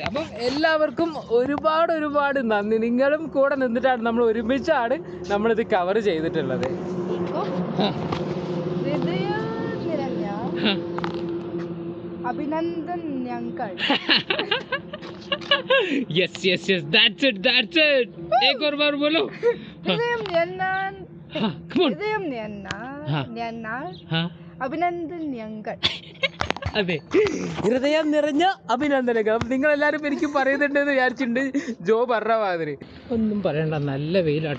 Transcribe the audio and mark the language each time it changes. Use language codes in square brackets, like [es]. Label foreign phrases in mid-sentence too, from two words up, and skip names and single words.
[ml] അപ്പം എല്ലാവർക്കും ഒരുപാട് നന്ദി. നിങ്ങളും കൂടെ നിന്നിട്ടാണ്, നമ്മൾ ഒരുമിച്ചാണ് നമ്മളിത് കവർ ചെയ്തിട്ടുള്ളത്. അഭിനന്ദൻ ഞങ്ങൾ. [en] yes yes yes, that's it. [hi] एक और बार बोलो. [ml] അഭിനന്ദൻ ഞങ്ങൾ. അതെ, ഹൃദയം നിറഞ്ഞ അഭിനന്ദനങ്ങൾ. അപ്പം നിങ്ങളെല്ലാവരും എനിക്ക് പറയുന്നുണ്ടെന്ന് വിചാരിച്ചിട്ടുണ്ട് ജോ പറഞ്ഞ മാതിരി. ഒന്നും പറയണ്ട, നല്ല വെയിലാട്ടോ.